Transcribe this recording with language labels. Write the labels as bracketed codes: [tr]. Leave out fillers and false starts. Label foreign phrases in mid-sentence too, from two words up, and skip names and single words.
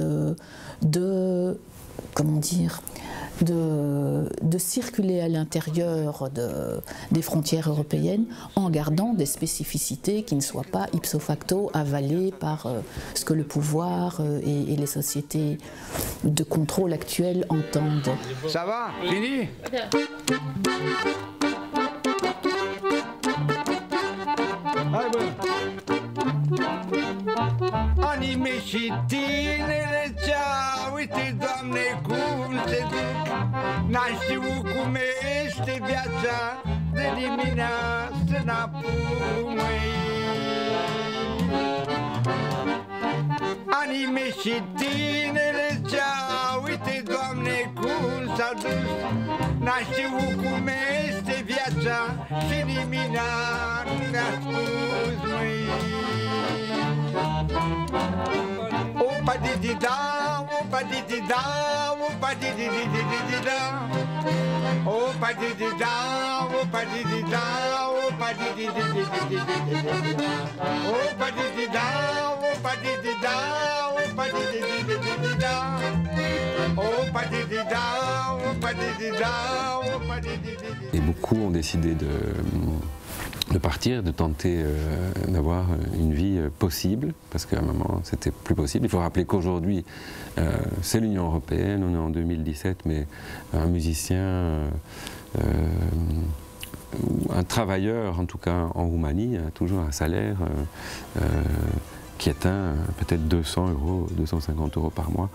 [fr] comment dire, de circuler à l'intérieur des frontières européennes en gardant des spécificités qui ne soient pas ipso facto avalées par ce que le pouvoir et les sociétés de contrôle actuelles entendent. Ça va? Fini? [ro] Hai bă! Anii mei și tinerețea, uite, Doamne, cum se duc. N-am știut cum este viața, de dimineață n-apoi. Anii mei și tinerețea, uite, Doamne, cum s-a dus. N-am știut cum este viața și nimic nu mi-a spus, măi. Opa di da, opa di da, opa di da. Opa di da, opa di da, opa di da. Opa di da, opa di da, opa di da. Opa di da, opa di da, opa di da. [fr] Et beaucoup ont décidé de partir, de tenter d'avoir une vie possible, parce qu'à un moment c'était plus possible. Il faut rappeler qu'aujourd'hui c'est l'Union européenne, on est en 2017, mais un musicien, un travailleur en tout cas en Roumanie a toujours un salaire qui atteint peut-être 200 €, 250 € par mois.